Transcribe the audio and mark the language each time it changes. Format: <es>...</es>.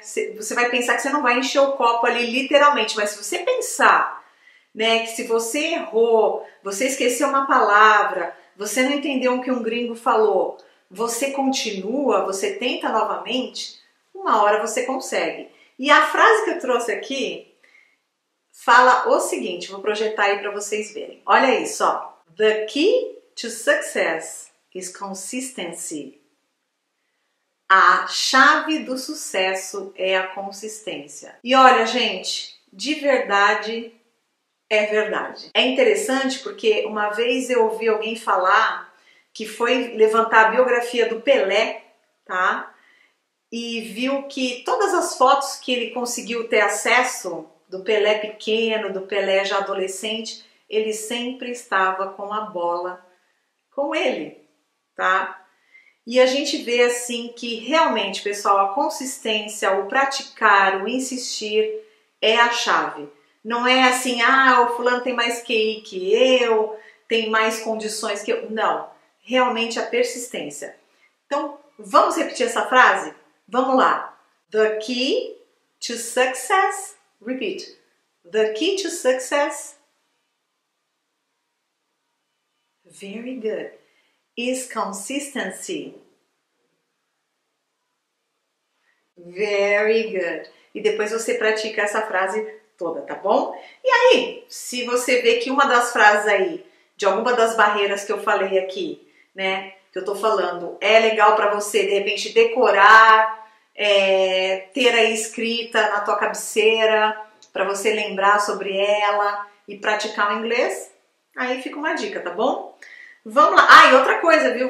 <pt>Você vai pensar que você não vai encher o copo ali literalmente, mas se você pensar, né, que se você errou, você esqueceu uma palavra, você não entendeu o que um gringo falou, você continua, você tenta novamente, uma hora você consegue. E a frase que eu trouxe aqui fala o seguinte, vou projetar aí para vocês verem. Olha isso, ó.</pt> <en>The key to success is consistency.</en> <pt>A chave do sucesso é a consistência. E olha, gente, de verdade é verdade. É interessante porque uma vez eu ouvi alguém falar que foi levantar a biografia do Pelé, tá? E viu que todas as fotos que ele conseguiu ter acesso, do Pelé pequeno, do Pelé já adolescente, ele sempre estava com a bola com ele, tá? E a gente vê assim que realmente, pessoal, a consistência, o praticar, o insistir é a chave. Não é assim, o fulano tem mais QI que eu, tem mais condições que eu. Não, realmente a persistência. Então, vamos repetir essa frase? Vamos lá.</pt> <en>The key to success, repeat. The key to success, very good, is consistency. Very good.</en> <pt>E depois você pratica essa frase toda, tá bom? E aí, se você vê que uma das frases aí, de alguma das barreiras que eu falei aqui, né, que eu tô falando, é legal para você, de repente, decorar, ter aí escrita na tua cabeceira, para você lembrar sobre ela e praticar o inglês, aí fica uma dica, tá bom? Vamos lá. E outra coisa, viu?</pt>